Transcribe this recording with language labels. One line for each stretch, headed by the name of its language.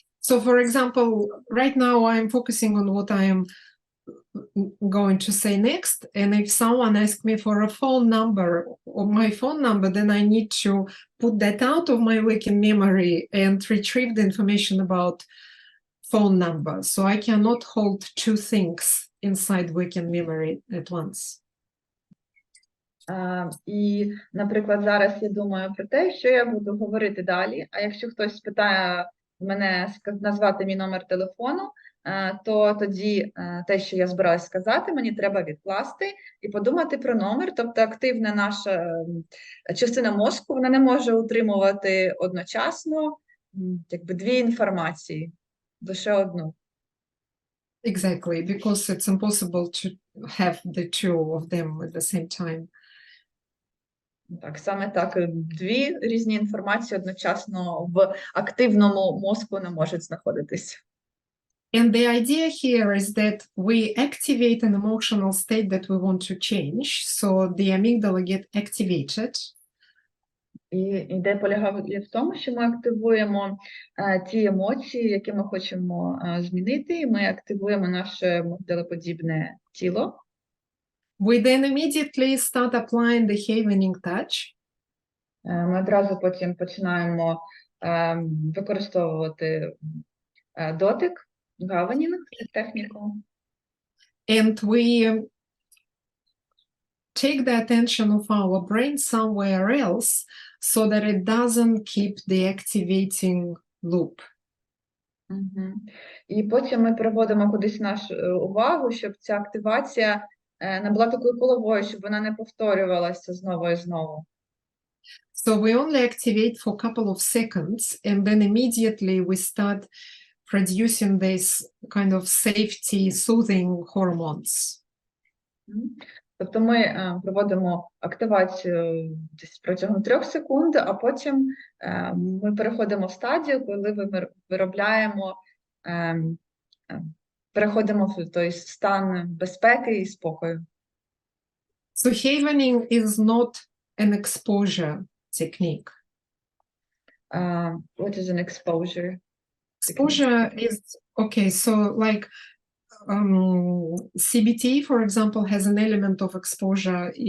English: So, for example, right now I'm focusing on what I am going to say next, and if someone asks me for a phone number or my phone number, then I need to put that out of my working memory and retrieve the information about phone number. So I cannot hold two things inside working memory at once.
Ukrainian: І, наприклад, зараз я думаю про те, що я буду говорити далі, а якщо хтось спитає мене назвати мій номер телефону, то тоді те, що я збираюсь сказати, мені треба відкласти і подумати про номер. Тобто активна наша частина мозку, вона не може утримувати одночасно дві інформації, лише одну.
English: Exactly, because it's impossible to have the two of them at the same time.
Ukrainian: Так, саме так, дві різні інформації одночасно в активному мозку не можуть знаходитись.
English: And the idea here is that we activate an emotional state that we want to change, so the amygdala get activated.
Ukrainian: І ідея полягає в тому, що ми активуємо ті емоції, які ми хочемо змінити, і ми активуємо наше мигдалоподібне тіло.
English: We then immediately start applying the havening touch.
Ukrainian: Ми одразу потім починаємо використовувати дотик, гаванінг, техніку.
English: And we take the attention of our brain somewhere else so that it doesn't keep the activating loop.
Ukrainian: І потім ми переводимо кудись нашу увагу, щоб ця активація не була такою коловою, щоб вона не повторювалася знову і знову.
English: So we only activate for a couple of seconds, and then immediately we start producing this kind of safety, soothing hormones.
Ukrainian: Тобто ми проводимо активацію десь протягом 3 секунд, а потім ми переходимо в стадію, коли ми виробляємо переходимо в той стан безпеки і спокою.
English: So havening is not an exposure technique. What is an exposure? Exposure is, okay, so like CBT, for example, has an element of exposure.